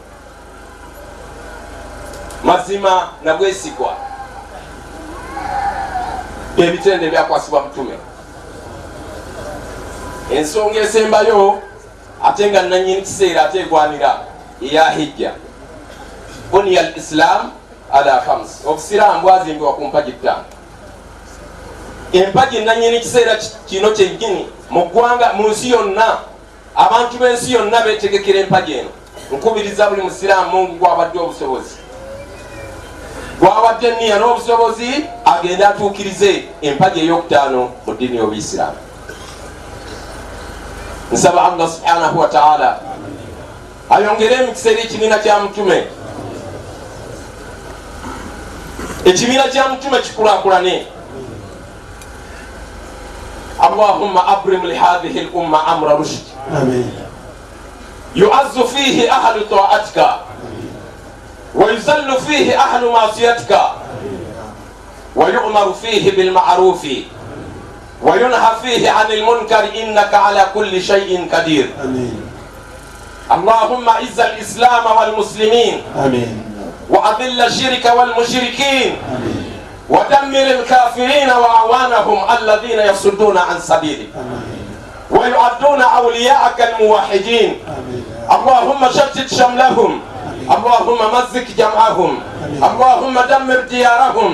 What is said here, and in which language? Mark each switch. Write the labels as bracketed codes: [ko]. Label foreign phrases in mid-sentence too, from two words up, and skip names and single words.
[lg] Mazima na bwesigwa ebitende byakwasibwa mutume. Ensonga esembayo ate nga nannyini kiseera ate egwanira eya hijja. [ar] بني الإسلام على خمس, [lg] obusiraamu bwazimbibwa ku mpagi ttaano. Empagi nannyini kiseera kino kyennyini mu ggwanga, mu nsi yonna, abantu b'ensi yonna beetegekera empagi eno. Nkubiriza buli musiraamu Mungu gw'abadde obusobozi, gw'abadde enniya n'obusobozi, agende atuukirize empagi ey'okutaano mu ddiini y'Obuyisiraamu. Nsaba Allah [ar] سبحانه وتعالى [lg] ayongere emikisa eri ekibiina kya mutume. Ekibiina kya mutume kikulaakulane. [ar] اللهم أبرم لهذه الأمة أمر رشد. Amin. يعز فيه أهل طاعتك ويذل فيه أهل معصيتك ويؤمر فيه بالمعروف وينهى فيه عن المنكر إنك على كل شيء قدير. Amin. اللهم أعز الإسلام والمسلمين. Amin. وأذل الشرك والمشركين. آمين. ودمر الكافرين وأعوانهم الذين يصدون عن سبيلك. آمين. ويعدون أولياءك الموحدين. آمين. اللهم شتت شملهم. آمين. اللهم مزق جمعهم. آمين. اللهم دمر ديارهم.